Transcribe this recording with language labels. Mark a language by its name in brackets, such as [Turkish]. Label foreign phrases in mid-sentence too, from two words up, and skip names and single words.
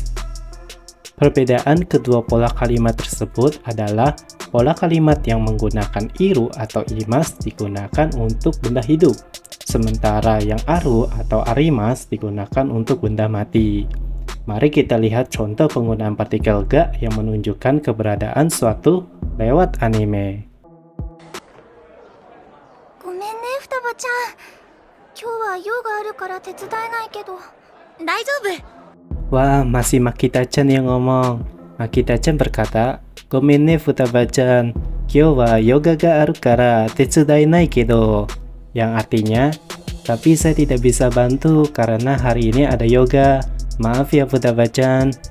[Indonesian] Perbedaan kedua pola kalimat tersebut adalah pola kalimat yang menggunakan iru atau imas digunakan untuk benda hidup, sementara yang aru atau arimas digunakan untuk benda mati. Mari kita lihat contoh penggunaan partikel ga yang menunjukkan keberadaan suatu lewat anime. [Japanese] ごめんね双葉ちゃん。今日は用があるから手伝えないけど。大丈夫。 [Indonesian] Wah, masih Makita-chan yang ngomong. Makita-chan berkata, [Japanese] "ごめんね双葉ちゃん、今日はヨガがあるから手伝えないけど." [Indonesian] Yang artinya, tapi saya tidak bisa bantu karena hari ini ada yoga. Maaf ya Futaba-chan.